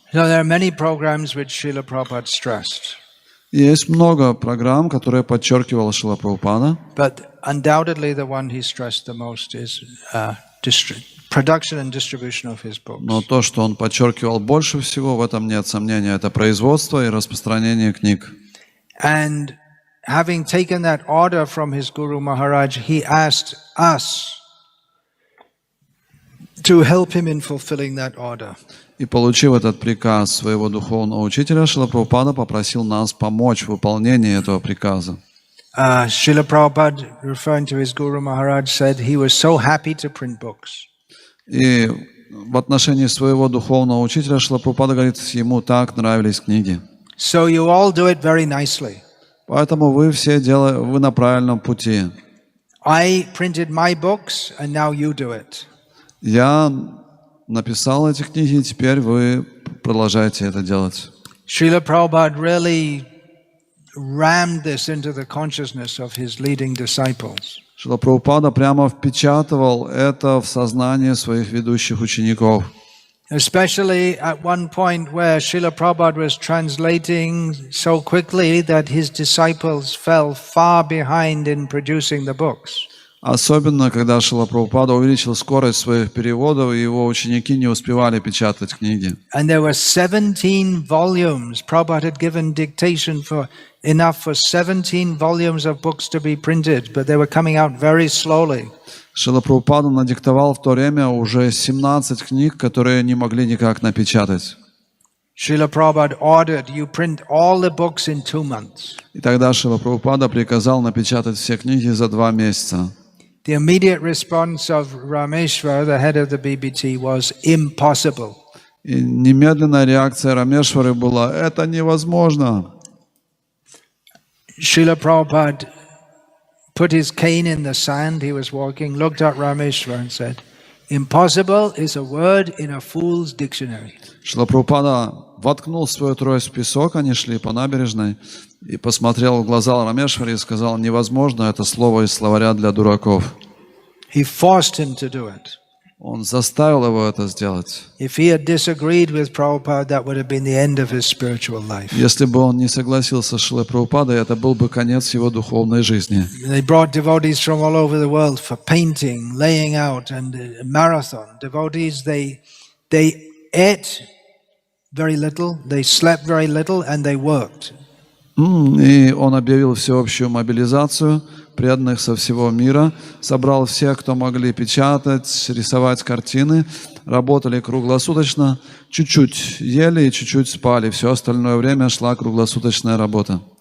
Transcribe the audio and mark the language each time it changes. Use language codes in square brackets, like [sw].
[en] So there are many programs which Srila Prabhupada stressed. [ru] Есть много программ, которые подчеркивал Шрила Прабхупада. [en] But undoubtedly the one he stressed the most is production and distribution of his books. [ru] Но то, что он подчеркивал больше всего, в этом нет сомнения, это производство и распространение книг. [en] And having taken that order from his Guru Maharaj, he asked us to help him in fulfilling that order. [ru] И получив этот приказ своего духовного учителя, Шрила Прабхупада попросил нас помочь в выполнении этого приказа. [en] Srila Prabhupada, referring to his Guru Maharaj, said he was so happy to print books. [ru] И в отношении своего духовного учителя Шрила Прабхупада говорит, ему так нравились книги. [en] So you all do it very nicely. [ru] Поэтому вы все вы на правильном пути. [en] I printed my books, and now you do it. [ru] Я написал эти книги, и теперь вы продолжаете это делать. [en] Srila Prabhupada really rammed this into the consciousness of his leading disciples. [ru] Шрила Прабхупада прямо впечатывал это в сознание своих ведущих учеников. [en] Especially at one point where Srila Prabhupada was translating so quickly that his disciples fell far behind in producing the books. [ru] Особенно, когда Шрила Прабхупада увеличил скорость своих переводов, и его ученики не успевали печатать книги. [en] And there were 17 volumes. Prabhupada had given dictation for enough for 17 volumes of books to be printed, but they were coming out very slowly. [ru] Шрила Прабхупада надиктовал в то время уже 17 книг, которые не могли никак напечатать. [en] Srila Prabhupada ordered, you print all the books in 2 months. [ru] И тогда Шрила Прабхупада приказал напечатать все книги за 2 месяца. [en] The immediate response of Rameshwar, the head of the BBT, was impossible. [ru] И немедленная реакция Рамешвары была: это невозможно. [en] Srila Prabhupada put his cane in the sand, he was walking, looked at Rameshwar and said, impossible is a word in a fool's dictionary. [ru] Шрила Прабхупада воткнул свою трость в песок, они шли по набережной, и посмотрел в глаза Рамешваре и сказал: невозможно, это слово из словаря для дураков. [en] He forced him to do it. [ru] Он заставил его это сделать. [en] If he had disagreed with Prabhupada, that would have been the end of his spiritual life. [ru] Если бы он не согласился с Шрилой Прабхупадой, это был бы конец его духовной жизни. [en] They brought devotees from all over the world for painting, laying out, and a marathon. Devotees, they ate very little, they slept very little, and they worked. [ru] И он объявил всеобщую мобилизацию преданных со всего мира, собрал всех, кто могли печатать, рисовать картины, работали круглосуточно, чуть-чуть ели и чуть-чуть спали. Все остальное время шла круглосуточная работа.